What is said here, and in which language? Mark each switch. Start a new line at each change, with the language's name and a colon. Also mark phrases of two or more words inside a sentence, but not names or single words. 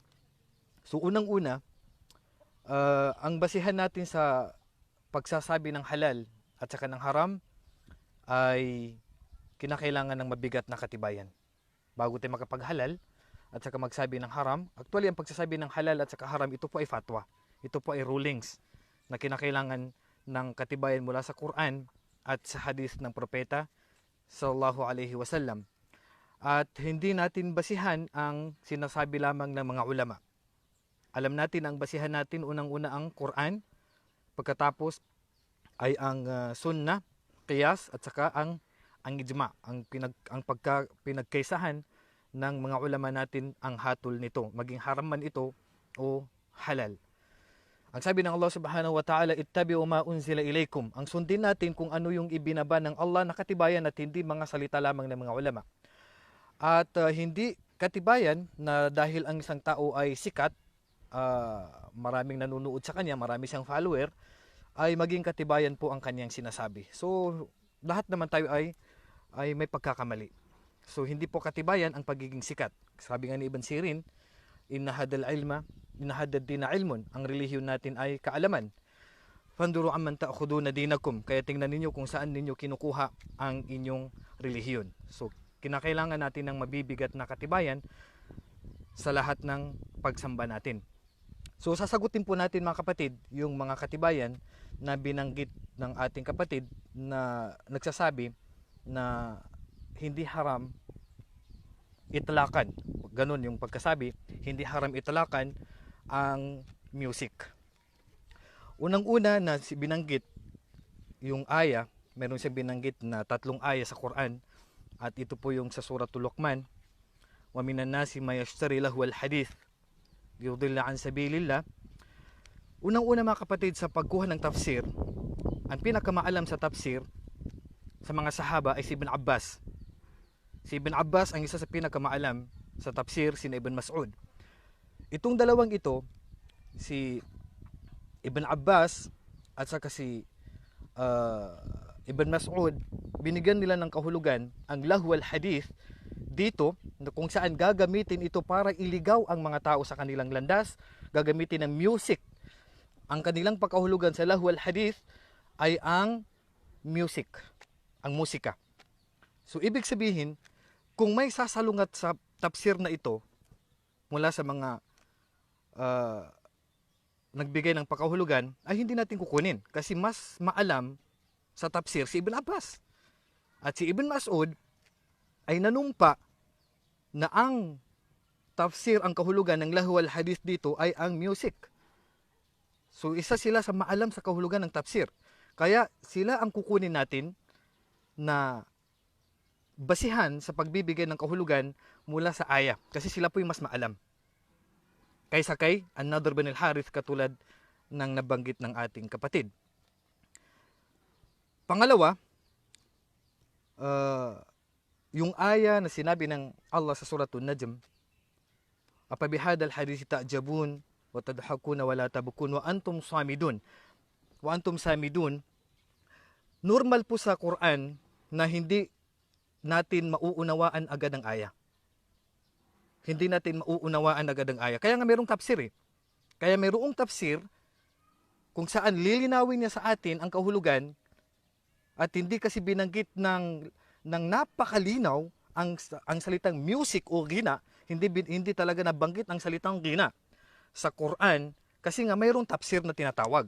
Filipino: So unang-una, ang basihan natin sa pagsasabi ng halal at saka ng haram ay kinakailangan ng mabigat na katibayan bago tayo makapaghalal at saka magsabi ng haram. Actually, ang pagsasabi ng halal at saka haram, ito po ay fatwa. Ito po ay rulings na kinakailangan ng katibayan mula sa Quran at sa hadith ng propeta
Arabic: صلى الله عليه وسلم.
Filipino: At hindi natin basihan ang sinasabi lamang ng mga ulama. Alam natin ang basihan natin unang-una ang Quran, pagkatapos ay ang sunnah, qiyas at saka ang ijma, ang pinagkaisahan ng mga ulama natin ang hatol nito, maging haram man ito o halal. Ang sabi ng Allah
Arabic: سبحانه وتعالى, اتبعوا ما أنزل إليكم.
Filipino: Ang sundin natin kung ano yung ibinaba ng Allah na katibayan at hindi mga salita lamang ng mga ulama. At hindi katibayan na dahil ang isang tao ay sikat, maraming nanunood sa kanya, marami siyang follower, ay maging katibayan po ang kanyang sinasabi. So lahat naman tayo ay may pagkakamali. So hindi po katibayan ang pagiging sikat. Sabi nga ni Ibn Sirin,
Arabic: إن هذا الدين علم.
Filipino: Ang relihiyon natin ay kaalaman.
Arabic: فانظروا عمن تأخذون دينكم.
Filipino: Kaya tingnan ninyo kung saan ninyo kinukuha ang inyong relihiyon. So kinakailangan natin ng mabibigat na katibayan sa lahat ng pagsamba natin. So sasagutin po natin mga kapatid yung mga katibayan na binanggit ng ating kapatid na nagsasabi na hindi haram itlakan. Ganun yung pagkasabi, hindi haram itlakan ang music. Unang-una na binanggit yung aya, meron siyang binanggit na 3 aya sa Quran at ito po yung sa Suratul Luqman.
Arabic: ومن الناس من يشتري لهو الحديث يضل عن سبيل الله.
Filipino: Unang-una mga kapatid sa pagkuha ng tafsir, ang pinakamaalam sa tafsir sa mga sahaba ay si Ibn Abbas. Si Ibn Abbas ang isa sa pinakamaalam sa tafsir, si Ibn Mas'ud. Itong dalawang ito, si Ibn Abbas at saka si Ibn Mas'ud, binigyan nila ng kahulugan ang
Arabic: لهو الحديث
Filipino: dito, kung saan gagamitin ito para iligaw ang mga tao sa kanilang landas, gagamitin ng music. Ang kanilang pagkahulugan sa
Arabic: لهو الحديث
Filipino: ay ang music, ang musika. So ibig sabihin, kung may sasalungat sa tafsir na ito mula sa mga nagbigay ng pagkahulugan, ay hindi natin kukunin kasi mas maalam sa tafsir si Ibn Abbas. At si Ibn Mas'ud ay nanumpa na ang tafsir, ang kahulugan ng
Arabic: لهو الحديث
Filipino: dito ay ang music. So isa sila sa maalam sa kahulugan ng tafsir. Kaya sila ang kukunin natin na basihan sa pagbibigay ng kahulugan mula sa aya. Kasi sila po yung mas maalam. Kaysa kay An-Nadr bin al-Harith katulad ng nabanggit ng ating kapatid. Pangalawa, yung aya na sinabi ng Allah sa Suratul Najm,
Arabic: أفبهذا الحديث تعجبون وتضحكون ولا تبكون وأنتم سامدون. وأنتم سامدون.
Filipino: Normal po sa Quran na hindi natin mauunawaan agad ang aya. Hindi natin mauunawaan agad ang aya. Kaya nga mayroong tafsir eh. Kaya mayroong tafsir kung saan lilinawin niya sa atin ang kahulugan at hindi kasi binanggit ng napakalinaw ang salitang music o gina, hindi talaga nabanggit ang salitang gina sa Quran kasi nga mayroong tafsir na tinatawag.